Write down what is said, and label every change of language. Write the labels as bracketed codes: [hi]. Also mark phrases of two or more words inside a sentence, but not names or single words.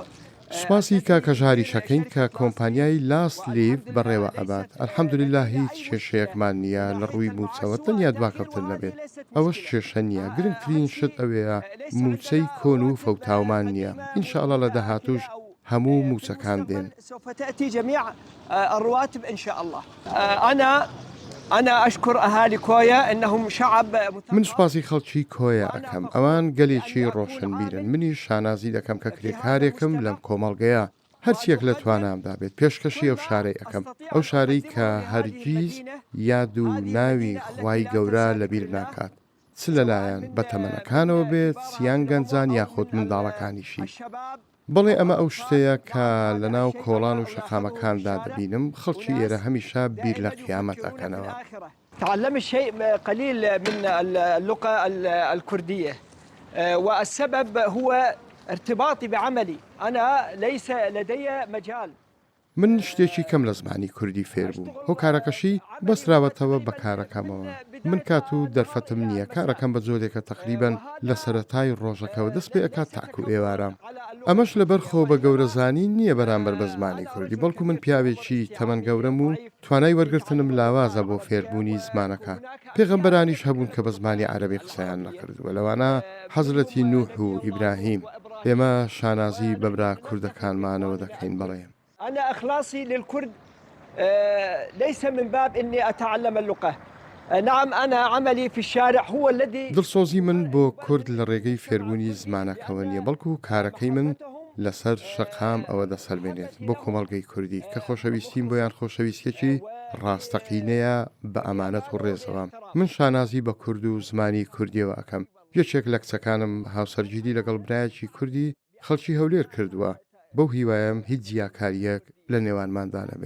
[ckb] سوپاسی کاکەژاری شەکەین کە کۆمپانیای لاست لیف بەڕێوە ئەبات ئەلحەمدوللیلا هیچ کێشەیەکمان نییە لە ڕووی موچەوە تەنیا دواکەوتن نەبێت ئەوەش کێشە نییە گرنگترین شت ئەوەیە موچەی کۆن و فەوتاومان نییە ئینشاءڵڵا لە داهاتووش هەموو موچەکان دێن. [ar] أنا أشكر أهالي كويا إنهم شعب [ckb] من سوپاسی خەڵکی کۆیە ئەەکەم ئەوان گەلێکی ڕۆشنبیرن منی شانازی دەکەم کە کرێکارێکم لەم کۆمەڵگەیە هەرچیەک لە توانامدا بێت پێشکەشی ئەو شارەی ئەەکەم ئەو شارەی کە هەرگیز یاد و ناوی خوای گەورە لەبیر ناکات چ لەلایەن بە تەمەنەکانەوە بێت سیان گەنجان یاخۆت منداڵەکانیشی بەڵێ ئەمە ئەو شتەیە کە لە ناو کۆڵان و شەقامەکاندا دەبینم خەڵکی ئێرە هەمیشە بیر لە قیامەت ئەکەنەوە. [ar] تعلمت شيء قليل من اللغة الكردية والسبب هو ارتباطي بعملي أنا ليس لدي مجال. [ckb] من شتێکی کەم لە زمانی کوردی فێر بوو هۆکارەکەشی بەسراوەتەوە بە کارەکەمەوە من کات و دەرفەتم نییە کارەکەم بە جۆرێکە تەقریبەن لە سەرەتای ڕۆژەکەەوە دەست پێ ئەکات تاکو ئێوارە ئەمەش لەبەرخۆ بە گەورەزانی نییە بەرامبەر بە زمانی کوردی، بەڵکو من پیاوێکی تەمەن گەورەم و توانای وەرگرتنم لاوازە بۆ فێربوونی زمانەکە. پێغەمبەرانیش هەبوون کە بە زمانی عەرەبی قسەیان نەکردووە، لەوانە حەزرەتی نوح و ئیبراهیم. ئێمە شانازی بەبرا کوردەکانمانەوە دەکەین. بەڵێم [ar] أنا إخلاصي للكرد ليس من باب إني أتعلم اللغة. نعم أنا عملي في الشارع هو الذي [ckb] دڵسۆزی من بۆ کورد لە ڕێگەی فێربوونی زمانەکەوە نیە، بەڵکو کارەکەی من لەسەر شەقام ئەوە دەسەلمێنێت بۆ کۆمەڵگەی کوردی کە خۆشەویستیم بۆیان خۆشەویستێکی ڕاستەقینەیە بە ئەمانەت و ڕێزەوە. من شانازی بە کورد و زمانی کوردیەوە ئەەکەم. یەکێک لە کچەکانم هاوسەرگیری لەگەڵ برایەکی کوردی خەڵکی هەولێر کردووە، بەو هیوایم هیچ جیاکاریەک لە نێوانماندا نەبێت.